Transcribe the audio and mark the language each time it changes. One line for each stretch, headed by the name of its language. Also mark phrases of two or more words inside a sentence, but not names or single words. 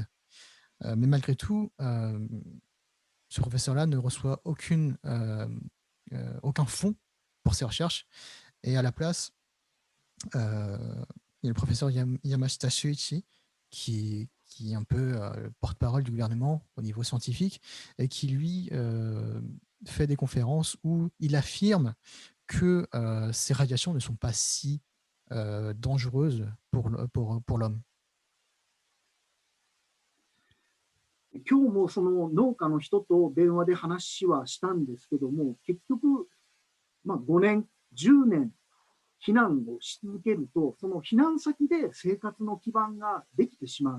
French: Mais malgré tout, ce professeur-là ne reçoit aucun fonds pour ses recherches, et à la place, il y a le professeur Yamashita Shuichi qui est un peu le porte-parole du gouvernement au niveau scientifique, et qui lui fait des conférences où il affirme que ces radiations ne sont pas si dangereuses pour l'homme.
Japanese: 今日もその農家の人と電話で話はしたんですけども、結局、5年、10年避難をし続けると、その避難先で生活の基盤ができてしまう。